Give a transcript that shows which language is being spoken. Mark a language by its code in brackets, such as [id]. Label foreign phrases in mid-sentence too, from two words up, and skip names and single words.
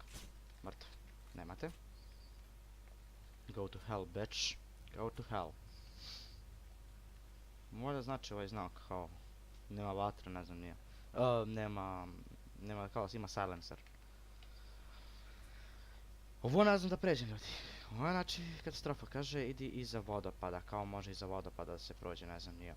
[sr] Mrtav. Nemate. [en] Go to hell, bitch. Go to hell. [sr] Možda znači ovaj znak kao nema vatre, ne znam nije. Nema kao ima silencer. Ovo ne znam da pređem ljudi. Ovo je znači katastrofa, kaže idi iza vodopada, kao može iza vodopada da se prođe, ne znam nije.